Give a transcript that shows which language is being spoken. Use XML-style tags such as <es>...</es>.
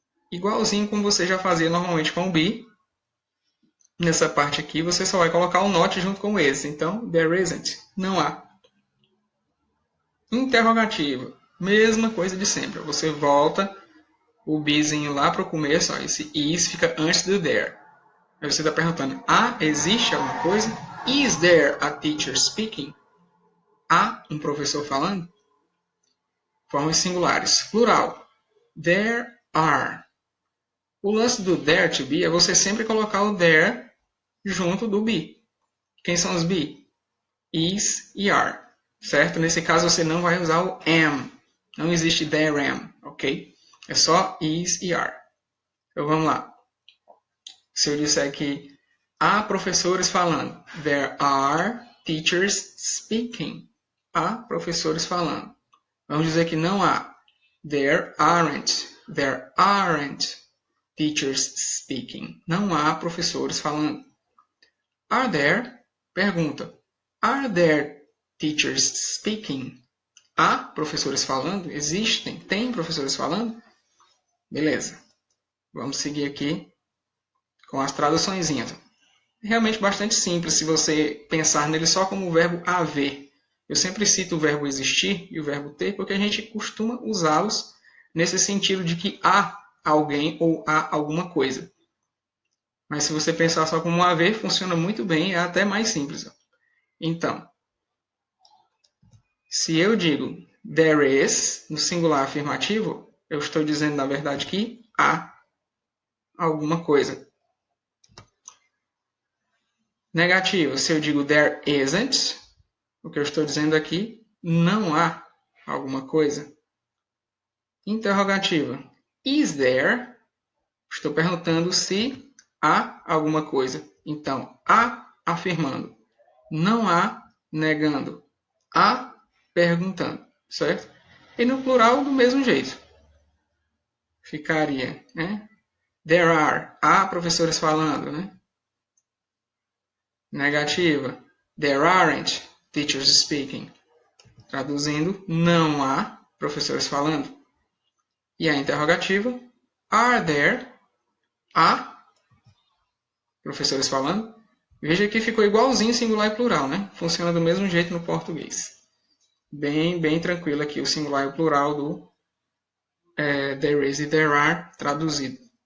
<pt>Igualzinho como você já fazia normalmente com o be. Nessa parte aqui, você só vai colocar o not junto com o is. Então,</pt> <en>there isn't.</en> <pt>Não há. Interrogativa. Mesma coisa de sempre. Você volta o bezinho lá para o começo. Ó, esse is fica antes do there. Aí você está perguntando, existe alguma coisa?</pt> <en>Is there a teacher speaking?</en> <pt>Há um professor falando? Formas singulares. Plural.</pt> <en>There are.</en> <pt>O lance do there to be é você sempre colocar o there junto do be. Quem são os be? Is e are. Certo? Nesse caso você não vai usar o am. Não existe there am, ok? É só is e are. Então vamos lá. Se eu disser que há professores falando.</pt> <en>There are teachers speaking.</en> <pt>Há professores falando. Vamos dizer que não há.</pt> <en>There aren't. There aren't teachers speaking.</en> <pt>Não há professores falando.</pt> <en>Are there?</en> <pt>Pergunta.</pt> <en>Are there teachers speaking?</en> <pt>Há professores falando? Existem? Tem professores falando? Beleza. Vamos seguir aqui com as traduçõezinhas. Realmente bastante simples se você pensar nele só como o verbo haver. Eu sempre cito o verbo existir e o verbo ter porque a gente costuma usá-los nesse sentido de que há alguém ou há alguma coisa. Mas se você pensar só como haver, funciona muito bem, é até mais simples. Então, se eu digo there is, no singular afirmativo, eu estou dizendo, na verdade, que há alguma coisa. Negativo, se eu digo there isn't, o que eu estou dizendo aqui, não há alguma coisa. Interrogativa,</pt> <en>is there?</en> <pt>Estou perguntando se há alguma coisa. Então, há afirmando. Não há negando. Há perguntando. Certo? E no plural, do mesmo jeito. Ficaria, né?</pt> <en>There are.</en> <pt>Há professores falando, né? Negativa.</pt> <en>There aren't teachers speaking.</en> <pt>Traduzindo, não há professores falando. E a interrogativa,</pt> <en>are there?</en> <pt>Há professores falando? Veja que ficou igualzinho singular e plural, né? Funciona do mesmo jeito no português. Bem tranquilo aqui o singular e o plural do there is e there are traduzido.</pt>